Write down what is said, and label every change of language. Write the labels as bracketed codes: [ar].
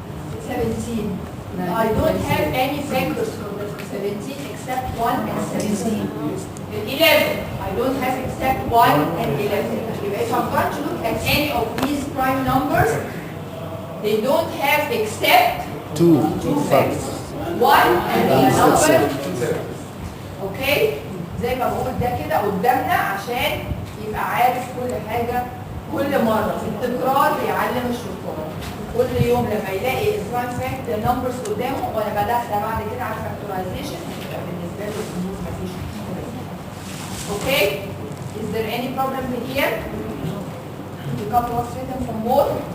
[en] I don't have any factors for the 17 except 1 and 17. 11. I don't have except 1 and 11. If I'm going to look at any of these prime numbers, they don't have except two factors. 1 and the number. Okay? [ar] زي ما بقول ده كده قدامنا عشان يبقى عارف كل حاجة كل مرة. التكرار بيعلم الشطار. كل يوم لما يلاقي البرايم فاكت نمبرز قدامه وانا بدخل بعد كده على الفاكتورايزيشن يبقى بالنسبة له الامور مفيش مشكلة. [en] Okay? Is there any problem here? You got what's written from both?